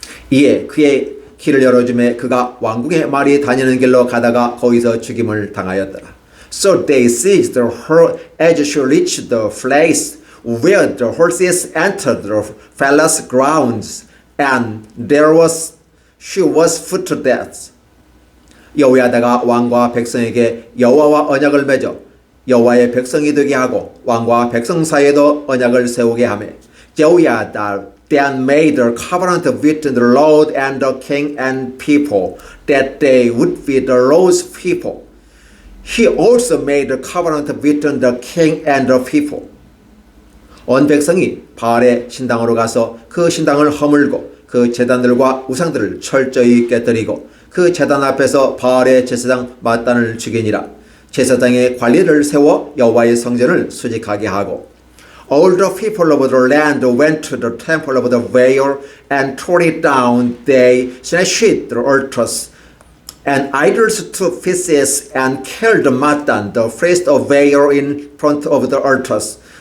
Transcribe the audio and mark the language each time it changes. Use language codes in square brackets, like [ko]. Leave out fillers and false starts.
[ko] 이에 그의 길을 열어주매 그가 왕궁의 말이 다니는 길로 가다가 거기서 죽임을 당하였더라. [en] So they seized her as she reached the place where the horses entered the palace grounds, and she was put to death. [ko] 여호야다가 왕과 백성에게 여호와와 언약을 맺어 여호와의 백성이 되게 하고 왕과 백성 사이에도 언약을 세우게 하며 [en] Jehoiada then made a covenant with the Lord and the king and people that they would be the Lord's people. He also made a covenant with the king and the people. [ko] 온 백성이 바알의 신당으로 가서 그 신당을 허물고 그 제단들과 우상들을 철저히 깨뜨리고 그 제단 앞에서 바알의 제사장 마단을 죽이니라. 제사장의 관리를 세워 여호와의 성전을 수직하게 하고 [en] All the people of the land went to the temple of the Baal and tore it down. They smashed the altars and idols to pieces and killed Matan, the priest of Baal, in front of the altars.